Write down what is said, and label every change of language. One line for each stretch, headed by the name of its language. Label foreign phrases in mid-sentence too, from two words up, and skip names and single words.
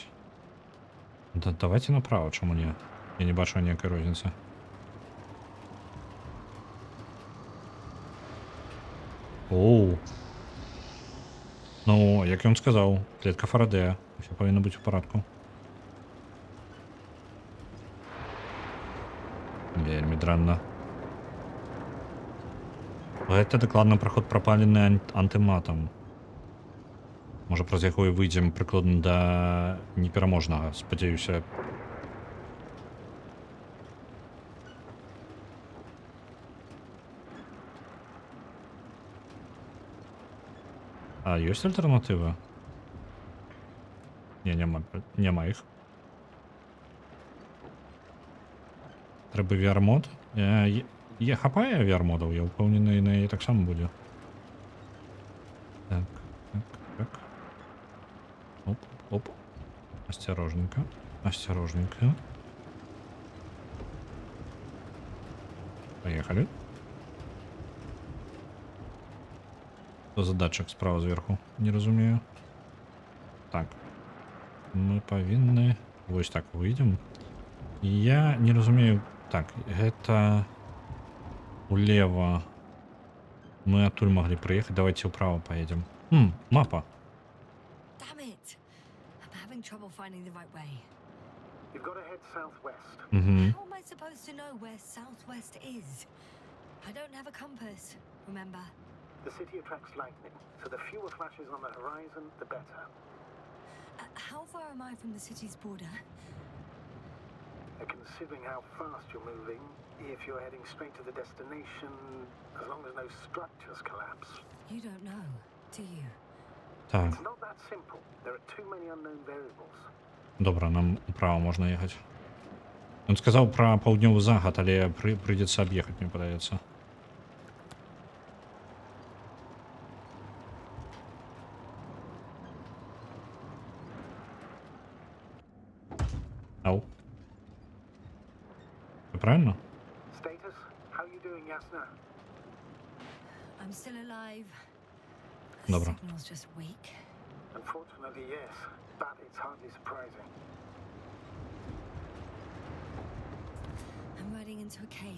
Russian: Да, давайте направо,
Ukrainian: чому ні? Я не бачу ніякої розниці. Оу. Ну, як я вам сказав, клітка Фарадея. Все повинно бути в порядку.
Belarusian: Вельми дрэнна. Гэта дакладна праход прапалены антыматам. Можа, праз яго і выйдзем прыкладна да непераможнага, спадзяюся. А ёсць альтэрнатыва? Не, няма іх. Трэба VR-мод. Я хапае VR-модаў, я ўпэўнены, на яе таксама будзе. Так, так, так. Оп, оп.
Russian: Осторожненько, осторожненько. Поехали. Что за датчик справа сверху?
Belarusian: Не разумею.
Ukrainian: Так. Мы повинны...
Russian: Вот так выйдем.
Belarusian: Я не разумею...
Russian: Так, это... Улево. Мы оттуда могли проехать. Давайте вправо поедем. Мапа.
English: Damn it! I'm having trouble finding the right way. You've got to head southwest. How am I supposed to know where southwest is? I don't have a compass, remember? The city attracts lightning, so the fewer flashes on the horizon, the better. How far am I from the city's border? Considering how fast you're moving, if you're heading straight to the destination, as long as no structures collapse. You don't know, do you?
Belarusian: Так,
English: It's not that simple. There are too many unknown variables.
Belarusian: добра, нам управо можна ехаць. Ён сказаў пра паўднёвы захад, але прыйдзецца аб'ехаць, мне падаецца. Ау.
Russian: Всё правильно?
English: Status? How you doing, Yasna? I'm still alive.
Belarusian: Dobra.
English: The signal's just weak. Unfortunately, yes, but it's hardly surprising. I'm riding into a cave.